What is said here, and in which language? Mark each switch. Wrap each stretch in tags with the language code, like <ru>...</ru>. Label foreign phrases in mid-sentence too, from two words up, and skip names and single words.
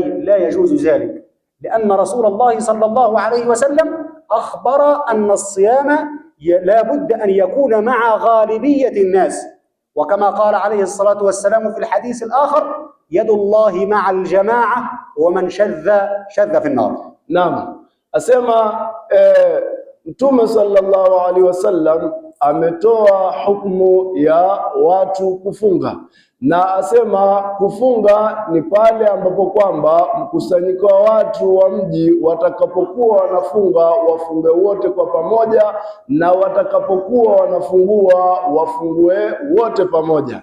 <ar>لا يجوز ذلك، لأن رسول الله صلى الله عليه وسلم أخبر أن الصيام لا بد أن يكون مع غالبية الناس، وكما قال عليه الصلاة والسلام في الحديث الآخر: يد الله مع الجماعة ومن شذ في النار. نعم.</ar> <sw>Asema Mtume</sw> <ar>صلى الله عليه وسلم</ar> <sw>ametoa hukumu ya watu kufunga, na asema kufunga ni pale ambapo kwamba mkusanyiko wa watu wa mji watakapokuwa wanafunga wafunge wote kwa pamoja, na watakapokuwa wanafungua wafungue wote pamoja.</sw>